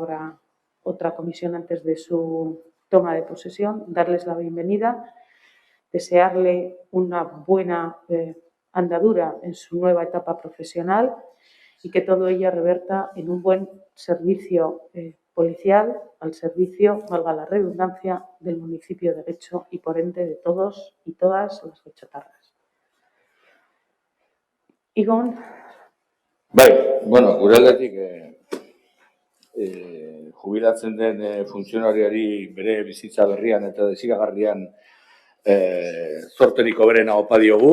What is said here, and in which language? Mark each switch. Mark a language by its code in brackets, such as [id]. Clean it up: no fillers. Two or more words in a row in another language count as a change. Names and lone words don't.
[es] habrá otra comisión antes de su toma de posesión, darles la bienvenida, desearle una buena andadura en su nueva etapa profesional y que todo ello reverta en un buen servicio policial al servicio, valga la redundancia, del municipio de Guecho y por ende de todos y todas las guechotarras. [eu] Igon. Bai, bueno, gure aldetik jubilatzen den funtzionariari bere bizitza berrian eta desiragarrian zorterik hoberena opa diogu.